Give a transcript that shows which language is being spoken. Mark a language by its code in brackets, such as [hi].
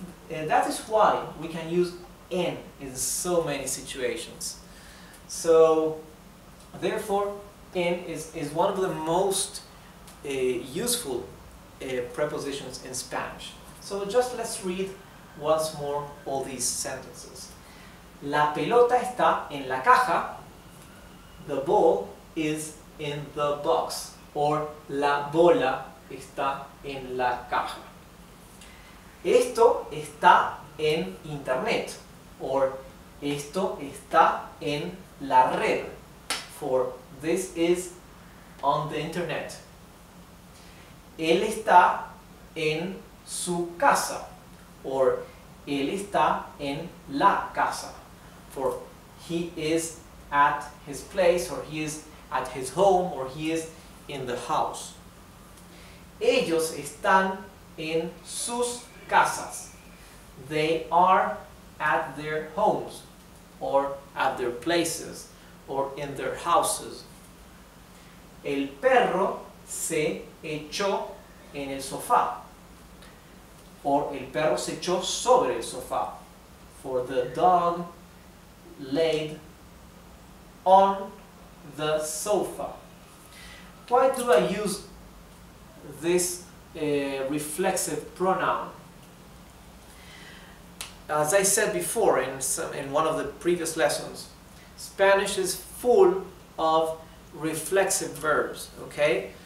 [en] And that is why we can use in so many situations. So therefore, in is one of the most useful prepositions in Spanish. So just let's read once more all these sentences. [es] La pelota está en la caja. [en] The ball is in the box. [es] Or la bola está en la caja. Esto está en internet. Or esto está en la red. [en] For this is on the internet. [es] Él está en su casa. Or él está en la casa. [en] For he is at his place, or he is at his home, or he is in the house. [es] Ellos están en sus casas. [en] They are at their homes, or at their places, or in their houses. [es] El perro se echó en el sofá. Or el perro se echó sobre el sofá. [en] For the dog laid on the sofa. Why do I use this reflexive pronoun? As I said before in one of the previous lessons, Spanish is full of reflexive verbs, okay?